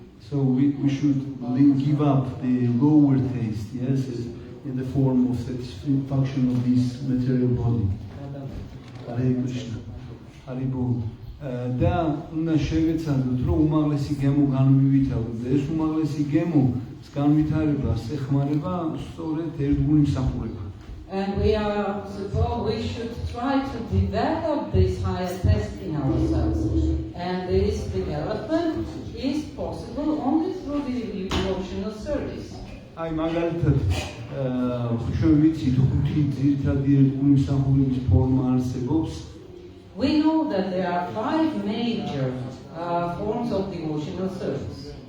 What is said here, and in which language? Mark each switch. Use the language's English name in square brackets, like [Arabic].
[English] so we should give up the lower taste, yes, in the form of satisfaction of this material body. Hare Krishna. Hare Bol. [Georgian] და უნდა შევეცადოთ რომ უმაღლესი გემო განმივითაროთ და ეს უმაღლესი გემოს განვითარებას ეხმარება სწორედ ერთგული მსახურება. [English] And we should try to develop this higher taste in ourselves. And this development is possible only through the devotional service. [Georgian] აი მაგალითად ჩვენ ვიცით ხუთი ძირითადი ერთგული მსახურების ფორმა არსებობს. [English] We know that there are 5 major forms of devotional service.